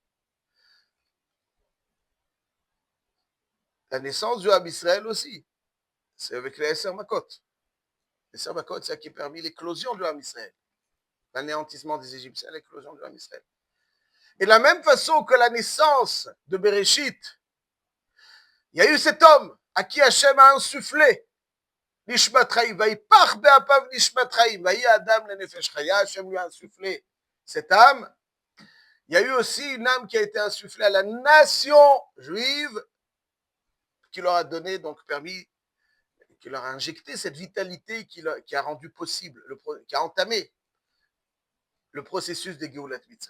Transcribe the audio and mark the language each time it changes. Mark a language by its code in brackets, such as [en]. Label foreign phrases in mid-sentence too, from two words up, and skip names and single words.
[fr] La naissance du Ham Israël aussi, c'est avec les [he] עשר מכות. [fr] Les [he] עשר מכות, [fr] c'est ce qui a permis l'éclosion du Ham Israël. L'anéantissement des Égyptiens, l'éclosion du Ham Israël. Et de la même façon que la naissance de Bereshit, il y a eu cet homme à qui Hachem a insufflé [he] נשמת חיים ויפח באפיו נשמת חיים ויהי האדם לנפש חיה, [fr] Hachem lui a insufflé cette âme. Il y a eu aussi une âme qui a été insufflée à la nation juive, qui leur a donné, donc permis, qui leur a injecté cette vitalité qui a rendu possible, qui a entamé le processus de [he] גאולת מצרים.